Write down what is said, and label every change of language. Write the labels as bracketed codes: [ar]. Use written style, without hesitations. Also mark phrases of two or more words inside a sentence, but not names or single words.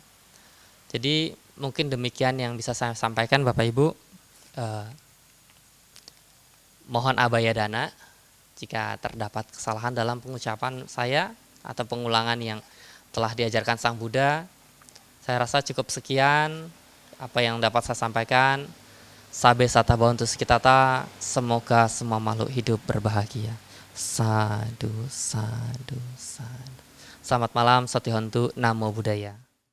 [id] Jadi mungkin demikian yang bisa saya sampaikan Bapak Ibu. Mohon abayadana jika terdapat kesalahan dalam pengucapan saya atau pengulangan yang telah diajarkan Sang Buddha. Saya rasa cukup sekian apa yang dapat saya sampaikan. [pi] Sabe sata bhavantu sukhitata, [id] semoga semua makhluk hidup berbahagia. [pi] Sadu, sadu, sadu. [id] Selamat malam, [pi] Satihontu, Namo Buddhaya.